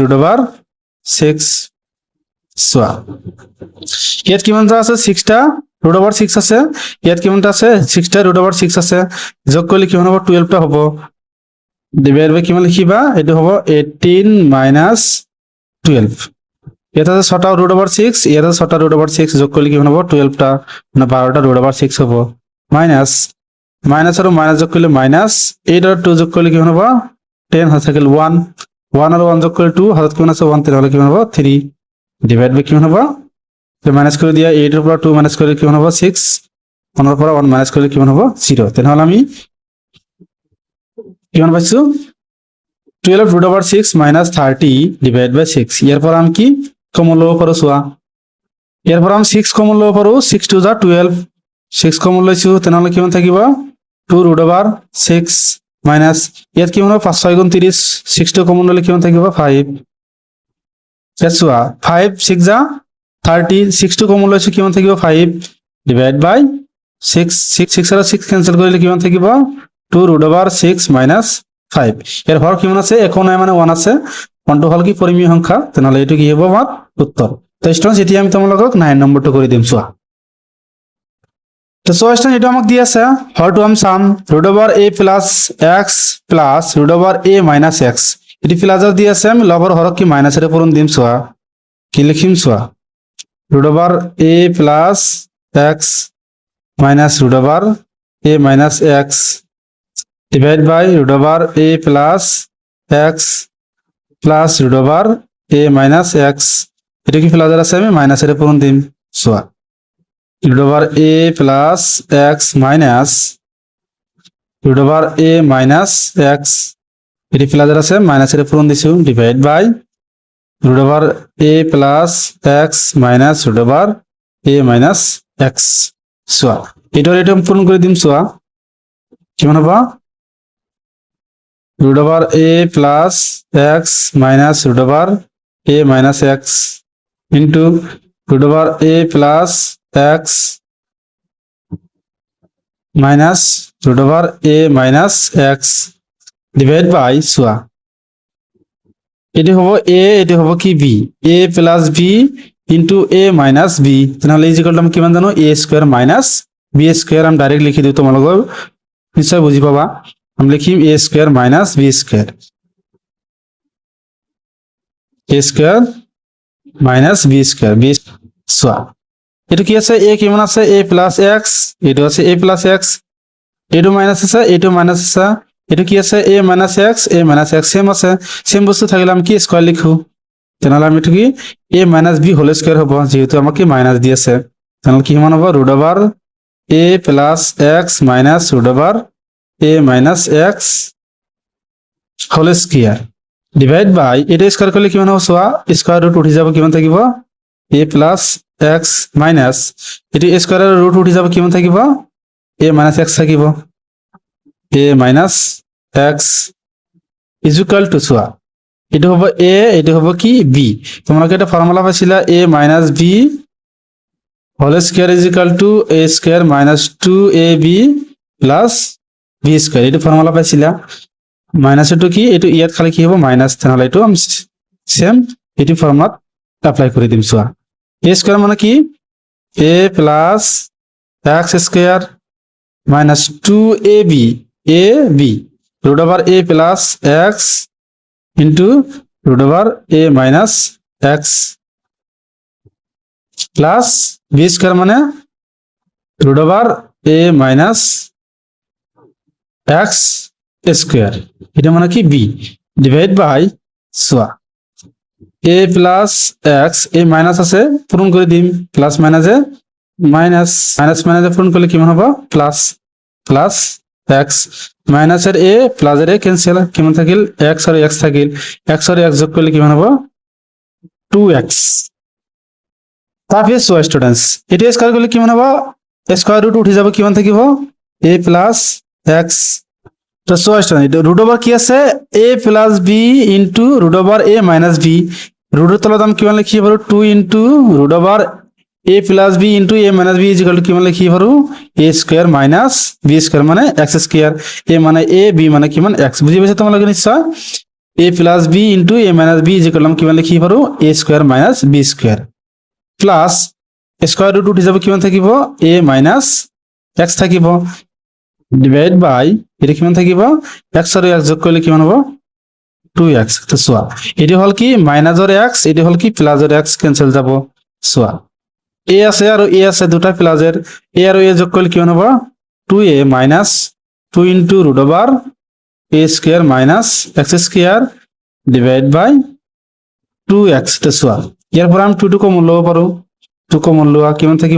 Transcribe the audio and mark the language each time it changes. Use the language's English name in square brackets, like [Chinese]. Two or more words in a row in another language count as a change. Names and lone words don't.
[English] root over [Assamese] 6 সোয়া ইয়াত কিমানটা আছে 6টা [English] root over [Assamese] 6 আছে ইয়াত কিমানটা আছে 6টা [English] root over [Assamese] 6 আছে যোগ করলে কিমান হ'ব 12 টা হ'ব [English] divide by [Assamese] কিমান লিখিবা এটো হ'ব 18 মাইনাস 12 ইয়াত আছে 6টা [English] root over [Assamese] 6 ইয়াত আছে 6টা [English] root over [Assamese] 6 যোগ করলে কিমান হ'ব 12 টা মানে 12টা [English] root over [Assamese] 6 হ'ব [English] minus minus [Assamese] আর মাইনাস যোগ করলে মাইনাস 8 আর 2 যোগ করলে কিমান হ'ব 10 হাতে থাকিল 1 1 আর 1 যোগ করলে 2 হাতত কিমান আছে 1 তাহলে কিমান হ'ব 3 [English] divide by [Assamese] কিমান হ'ব তো মাইনাস করে দিয়া 8 এর পর 2 মাইনাস করলে কিমান হ'ব 6 1 এর পর 1 মাইনাস করলে কিমান হ'ব 0 তাহলে আমি কিমান পাইছো 12 [English] root over 6 minus 30 divided by 6 [Assamese] এর পর আমি কি কমন লব পারো সোয়া এর পর আমি 6 কমন লব পারো 6 2 যা 12 6 কমন লইছো তাহলে কিমান থাকিব 2 [English] root over [Assamese] 6 মাইনাস এর কি হবে 5 6 গুণ 30 6 টা কমন ললে কিমান থাকিব 5 সোয়া 5 6 যা 30 6 টা কমন লইছো কিমান থাকিব 5 [English] divide by [Assamese] 6 6 6 আর 6 ক্যান্সেল করলে কিমান থাকিব 2 [English] root over 6 minus 5 [Assamese] এর হর কিমান আছে এখন মানে 1 আছে 1 টো হল কি পরিমেয় সংখ্যা তাহলে এটো কি হবে আমার উত্তর তো স্টুডেন্টস এটি আমি তোমালোকক 9 নম্বরটা করে দিম সোয়া তো সোয়া স্টুডেন্ট এটা আমাক দি আছে হর টু আম সাম [English] root over a plus x plus root over a minus x [Assamese] এটি প্লাসর দি আছে আমি লবর হরক কি মাইনাস এর পূরণ দিম সোয়া কি লিখিম সোয়া [English] root over a plus x minus root over a minus x divided by root over a plus x plus root over a minus x এটা [Assamese] কি প্লাসের আছে আমি মাইনাস এর পূরণ দিম সোয়া [English] root over a plus x minus root over a minus x [Assamese] এটি প্লাসের আছে মাইনাস এর পূরণ দিছো [English] divide by root over a plus x minus root over a minus x [Assamese] সোয়া এটা পূরণ করে দিম চোৱা কিমান হ'ব [English] root over a plus x minus root over a minus x into root over a plus x minus root over a minus x divided by [Assamese] চোৱা এটি হব a এটি হব কি b [English] a plus b into a minus b [Assamese] তাহলে [English] is equal to [Assamese] আমি কিমান জানো [English] a square minus b square [Assamese] আমি ডাইরেক্ট লিখি দিও তোমালোকৰ নিশ্চয় বুজি পাবা আমি লিখিম [English] a square minus b square a square minus b square b [Assamese] চোৱা এটো কি আছে a কিমান আছে [English] a plus x [Assamese] এটো আছে [English] a plus x [Assamese] এটো মাইনাস আছে এটো মাইনাস আছে এটো কি আছে [English] a minus x [Assamese] সেম আছে সেম বস্তু থাকিলে আমি কি স্কয়ার লিখো তাহলে আমি এটো কি [English] a minus b whole square [Assamese] হ'ব যেহেতু আমাকে মাইনাস দিয়েছে তাহলে কি সমান হ'ব [English] root over a plus x minus root over a minus x whole square divide by এটা স্কয়ার [Assamese] করলে কিমান হ'ব চোৱা [English] square root [Assamese] উঠি যাব কিমান থাকিব [English] a plus x minus [Assamese] এটো স্কয়ারের রুট উঠি যাব কিমান থাকিব [English] a minus x [Assamese] থাকিব [English] a minus x is equal to [Assamese] চোৱা এটা হ'ব a এটা হ'ব কি b তোমালোকে এটা ফর্মুলা পাইছিলা a [English] minus b whole square is equal to a square minus 2ab plus b square [Assamese] এটা ফর্মুলা পাইছিলা মাইনাস এটো কি এটো ইয়াত খালি কি হ'ব মাইনাস তাহলে এটো আমি সেম এটি ফর্মুলা অ্যাপ্লাই করে দিম চোৱা [English] a square [Assamese] মানে কি [English] a plus x square minus 2ab ab root over a plus x into root over a minus x plus b square মানে root over a minus x square [Assamese] এটা মানে কি [English] b divide by চোৱা a plus [Assamese] x [English] a minus [Assamese] আছে পূরণ করে দিম প্লাস মাইনাসে মাইনাস পূরণ করলে কিমান হ'ব [English] plus plus x [Assamese] মাইনাস এর a প্লাস এর a ক্যান্সেল কিমান থাকিল x আর x থাকিল x আর x যোগ করলে কিমান হ'ব 2x তারপরে চোৱা স্টুডেন্টস এটা স্কয়ার করলে কিমান হ'ব [English] square root [Assamese] উঠি যাব কিমান থাকিব [English] a plus x [Assamese] তো চোৱা [English] student root over [Assamese] কি আছে [English] a plus b into root over a minus b [Assamese] রুটের তলত আমি কিমান লিখি পাৰো [English] 2 into root over a plus b into a minus b is equal to [Assamese] কিমান লিখি পাৰো [English] a square minus b square মানে x square a মানে a b [Assamese] মানে কিমান [English] x [Assamese] বুজি পাইছা তোমালোকে নিশ্চয় [English] a plus b into a minus b is equal to [Assamese] কিমান লিখি পাৰো [English] a square minus b square plus square root [Assamese] উঠি যাব কিমান থাকিব [English] a minus x থাকিব divide by [Assamese] এটা কিমান থাকিব [English] x [Assamese] আর x যোগ করলে কিমান হ'ব [English] 2x [Assamese] তো চোৱা এটি হল কি মাইনাসৰ x এটি হল কি প্লাসৰ x ক্যান্সেল যাব চোৱা a আছে আৰু a আছে দুটা প্লাসের a আৰু a যোগ করলে কিমান হ'ব [English] 2a minus 2 into root over a square minus x square divide by 2x [Assamese] তো চোৱা ইয়াৰ পৰা আমি 2 টো কমন লব পাৰো 2 কমন লোৱা কিমান থাকিব